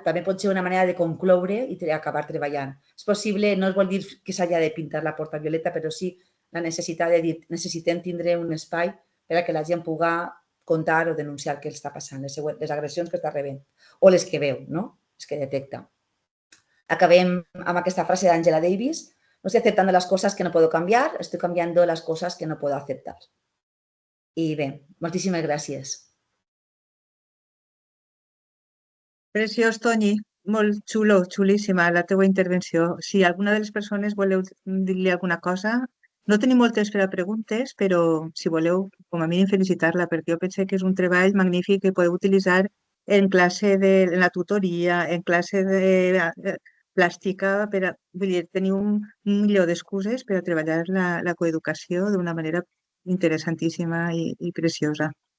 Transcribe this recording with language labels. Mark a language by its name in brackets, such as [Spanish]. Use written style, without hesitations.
[Catalan] També pot ser una manera de concloure i acabar treballant. És possible, no es vol dir que s'hagi de pintar la portavioleta, però sí la necessitat de dir necessitem tindre un espai per a que la gent pugui contar o denunciar què està passant, les agressions que està rebent o les que veu, no? Les que detecta. Acabem amb aquesta frase d'Angela Davis. [Spanish] No estoy aceptando las cosas que no puedo cambiar, estoy cambiando las cosas que no puedo aceptar. [Catalan] I bé, moltíssimes gràcies. Preciós, Toni. Molt xulo, xulíssima la teua intervenció. Si alguna de les persones voleu dir-li alguna cosa, no tenim molt temps per a preguntes, però si voleu, com a mínim, felicitar-la, perquè jo penso que és un treball magnífic que podeu utilitzar en classe en la tutoria, en classe de plàstica, vull dir, tenir un milió d'excuses per a treballar la coeducació d'una manera interessantíssima i preciosa.